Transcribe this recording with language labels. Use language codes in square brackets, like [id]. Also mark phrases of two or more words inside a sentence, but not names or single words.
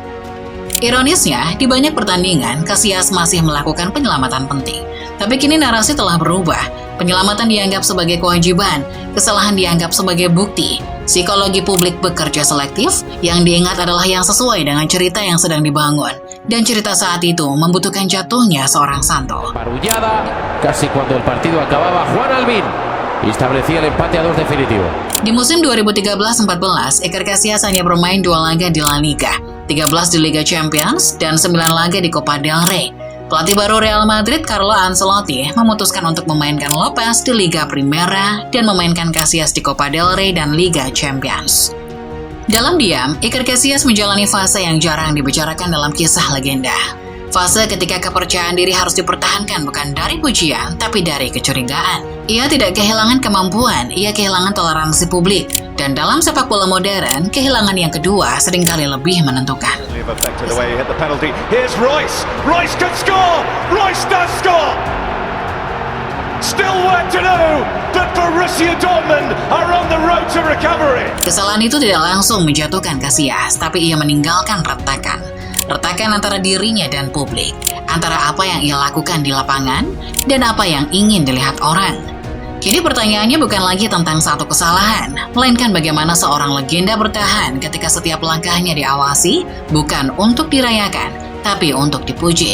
[id] Ironisnya, di banyak pertandingan, Casillas masih melakukan penyelamatan penting. Tapi kini narasi telah berubah. Penyelamatan dianggap sebagai kewajiban, kesalahan dianggap sebagai bukti. Psikologi publik bekerja selektif, yang diingat adalah yang sesuai dengan cerita yang sedang dibangun. Dan cerita saat itu membutuhkan jatuhnya seorang santo. [es] Parullada, casi cuando el partido acababa, Juan Albín establecía el empate a 2 definitivo. [id] Di musim 2013-14, Iker Casillas hanya bermain 2 laga di La Liga, 13 di Liga Champions, dan 9 laga di Copa del Rey. Pelatih baru Real Madrid, Carlo Ancelotti, memutuskan untuk memainkan Lopez di Liga Primera dan memainkan Casillas di Copa del Rey dan Liga Champions. Dalam diam, Iker Casillas menjalani fase yang jarang dibicarakan dalam kisah legenda. Fase ketika kepercayaan diri harus dipertahankan bukan dari pujian, tapi dari kecurigaan. Ia tidak kehilangan kemampuan, ia kehilangan toleransi publik. Dan dalam sepak bola modern, kehilangan yang kedua seringkali lebih menentukan. [en] Here's Royce. Royce can score. Royce does score. Still work to do, but Borussia Dortmund are on the road to recovery. [id] Kesalahan itu tidak langsung menjatuhkan Casillas, tapi ia meninggalkan retakan. Retakan antara dirinya dan publik, antara apa yang ia lakukan di lapangan dan apa yang ingin dilihat orang. Kini pertanyaannya bukan lagi tentang satu kesalahan, melainkan bagaimana seorang legenda bertahan ketika setiap langkahnya diawasi, bukan untuk dirayakan, tapi untuk dipuji.